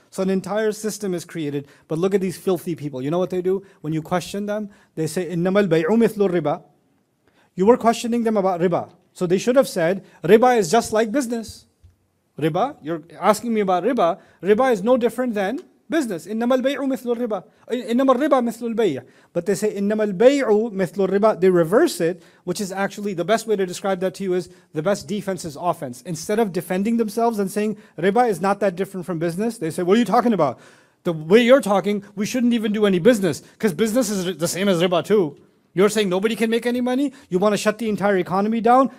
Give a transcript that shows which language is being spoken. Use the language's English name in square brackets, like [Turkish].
[English] So an entire system is created. But look at these filthy people. You know what they do? When you question them, they say, [Arabic] إِنَّمَا الْبَيْعُ مِثْلُ الرِّبَى. [English] You were questioning them about riba. So they should have said, riba is just like business. Riba, you're asking me about riba. Riba is no different than business. [Arabic] إِنَّمَا الْبَيْعُ مِثْلُ الرِّبَى. إِنَّمَا الرِّبَى مِثْلُ الْبَيْعِ. [English] But they say, [Arabic] إِنَّمَا الْبَيْعُ مِثْلُ الرِّبَى. [English] They reverse it, which is actually, the best way to describe that to you is, the best defense is offense. Instead of defending themselves and saying, riba is not that different from business, they say, what are you talking about? The way you're talking, we shouldn't even do any business, because business is the same as riba too. You're saying nobody can make any money? You want to shut the entire economy down?